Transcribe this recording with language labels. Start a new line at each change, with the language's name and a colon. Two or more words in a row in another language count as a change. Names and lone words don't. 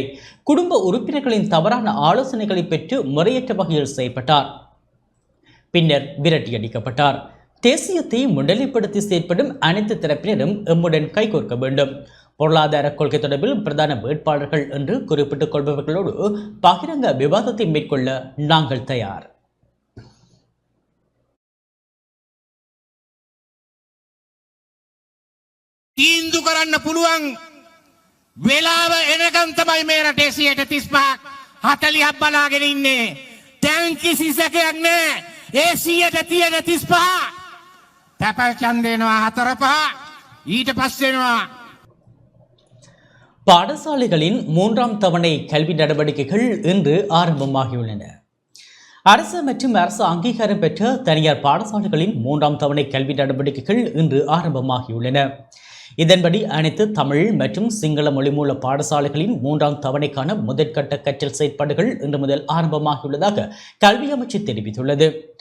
Tamil: குடும்ப உறுப்பினர்களின் தவறான ஆலோசனைகளை பெற்று முறையற்ற வகையில் செயற்பட்டார். பின்னர் விரட்டியடிக்கப்பட்டார். தேசியத்தை முன்னிலைப்படுத்தி செயற்படும் அனைத்து தரப்பினரும் எம்முடன் கைகோர்க்க வேண்டும். பொருளாதார கொள்கை தொடர்பில் பிரதான வேட்பாளர்கள் என்று குறிப்பிட்டுக் கொள்பவர்களோடு பகிரங்க விவாதத்தை மேற்கொள்ள நாங்கள் தயார்.
Sinhala: තීන්දු කරන්න පුළුවන් වෙලාව එනකම් තමයි මේ රටේ 35ක් 40ක් බලාගෙන ඉන්නේ. දැන් කිසි සැකයක් නැහැ. ඒ 35 තැපල් ඡන්දේ එනවා 4 ඊට පස්සේ එනවා.
Tamil: பாடசாலைகளின் 3ஆம் தவணை கல்வி நடவடிக்கைகள் இன்று ஆரம்பமாகியுள்ளன. அரசு மற்றும் அரசு அங்கீகாரம் பெற்ற தனியார் பாடசாலைகளின் 3ஆம் தவணை கல்வி நடவடிக்கைகள் இன்று ஆரம்பமாகியுள்ளன. இதன்படி அனைத்து தமிழ் மற்றும் சிங்கள மொழி மூல பாடசாலைகளின் 3ஆம் தவணைக்கான முதற்கட்ட கற்றல் செயற்பாடுகள் இன்று முதல் ஆரம்பமாகியுள்ளதாக கல்வி அமைச்சு தெரிவித்துள்ளது.